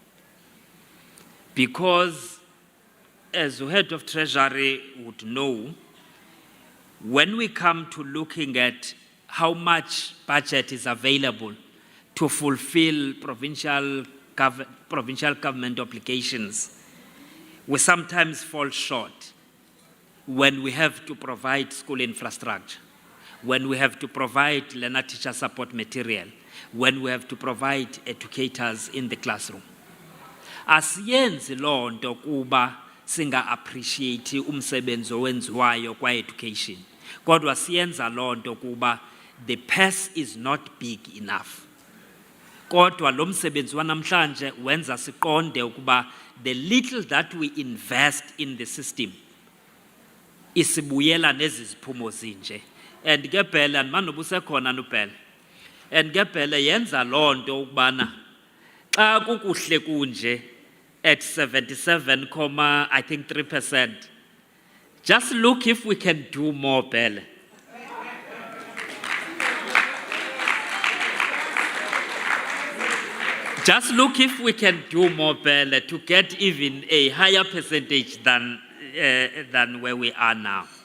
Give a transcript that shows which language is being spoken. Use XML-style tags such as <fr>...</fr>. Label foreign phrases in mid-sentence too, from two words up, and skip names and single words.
<en>Because, as the head of Treasury would know, when we come to looking at how much budget is available to fulfill provincial government obligations, we sometimes fall short when we have to provide school infrastructure, when we have to provide learner-teacher support material, when we have to provide educators in the classroom.</en> <xh>Asiyenzi loo nto kuba singa-appreciate umsebenzi owenziwayo kwa-education, kodwa siyenza loo nto kuba</xh> <en>the purse is not big enough.</en> <xh>Kodwa lo msebenzi wanamhlanje wenza siqonde ukuba</xh> <en>the little that we invest in the system</en> <xh>isibuyela nezi ziphumo zinje. And ke phela andimane ubusekhona nuphela. And ke phela yenza loo nto ukubana xa kukuhle kunje</xh> <en>at 77.3%, just look if we can do more,</en> <xh>phela.</xh> <en>Just look if we can do more, Bella, to get even a higher percentage than where we are now.</en>